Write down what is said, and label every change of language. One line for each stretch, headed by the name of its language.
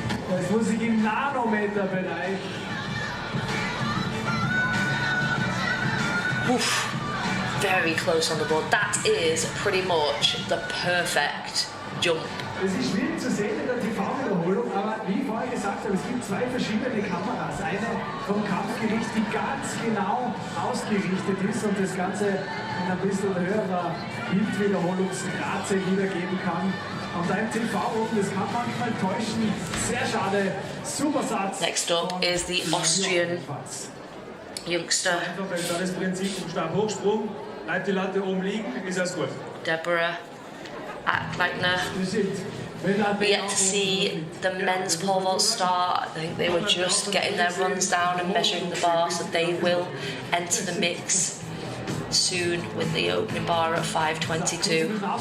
German: Das muss ich im Nanometerbereich.
English: Oof, very close on the board. That is pretty much the perfect jump.
German: Es ist schwierig zu sehen in der TV-Wiederholung, aber wie vorher gesagt habe, es gibt zwei verschiedene Kameras. Eine vom Kampfgericht, die ganz genau ausgerichtet ist und das Ganze in ein bisschen höherer Bildwiederholungsrate wiedergeben kann. Und ein TV oben, das kann manchmal täuschen. Sehr schade. Super Satz.
English: Next up is the Austrian youngster.
German: Das Prinzip vom Stabhochsprung. Bleibt die Latte oben liegen, ist alles gut. Deborah Ackleitner.
English: We yet to see the men's pole vault start. I think they were just getting their runs down and measuring the bar, so they will enter the mix soon with the opening bar at 5:22.